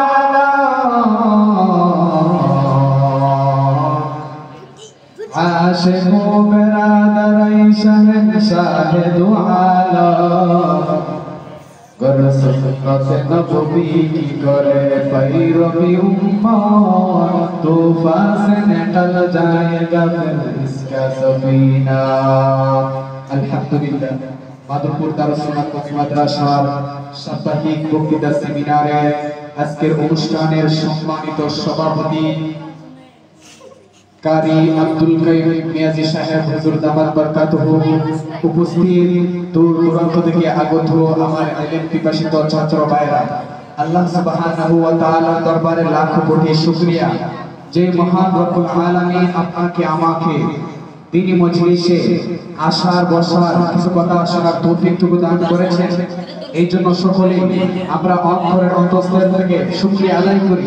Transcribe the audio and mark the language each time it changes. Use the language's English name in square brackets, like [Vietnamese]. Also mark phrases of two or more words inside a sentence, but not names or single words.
[Urdu] عاشق برادر شہنشاہ دو عالم کرو سنت نبوی کی کرے پیروی امت طوفان سے نکل جائے گا پھر اس کا سفینہ. [Bangla] আলহামদুলিল্লাহ মাধবপুর দারুস সুন্নাত মাদ্রাসার সাপ্তাহিক বক্তৃতা সেমিনারে আজকের অনুষ্ঠানের সম্মানিত সভাপতি কারি আব্দুল কাইয়ুম মিয়াজি সাহেব হুজুর [Arabic] دامت بركاته [Bangla] উপস্থিত দূর দূরান্ত থেকে আগত আমার এলেম পিপাসিত ছাত্র ভাইরা আল্লাহ [Arabic] سبحانه وتعالى [Bangla] দরবারে লাখ কোটি শুকরিয়া যে মহান [Arabic] رب العالمين [Bangla] আপনাকে আমাকে দিনী মজলিসে আসার বসার কিছু কথা শোনার তৌফিকটুকু দান করেছেন এই জন্য সকলে আমরা অন্তরের অন্তঃস্থল থেকে শুকরিয়া আদায় করি.